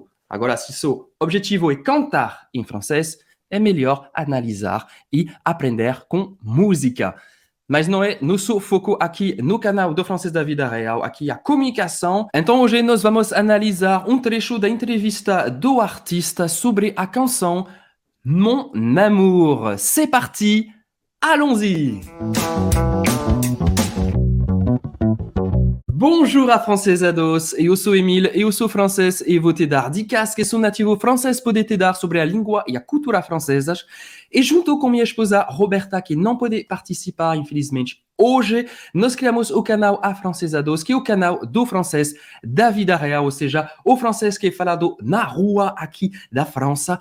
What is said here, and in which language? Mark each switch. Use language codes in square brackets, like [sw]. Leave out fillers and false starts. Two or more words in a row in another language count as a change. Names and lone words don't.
[pt] Agora, se seu objetivo é cantar em francês, é melhor analisar e aprender com música. Mas não é nosso foco aqui no canal do Francês da Vida Real, aqui a comunicação. Então hoje nós vamos analisar um trecho da entrevista do artista sobre a canção Mon Amour. [fr] C'est parti, allons-y! [pt] Bonjour a francesados, eu sou Emile, eu sou francês e vou te dar dicas que sou nativo francês poder te dar sobre a língua e a cultura francesas. E junto com minha esposa Roberta, que não pode participar, infelizmente, hoje, nós criamos o canal Afrancesados, que é o canal do francês da vida real, ou seja, o francês que é falado na rua aqui da França.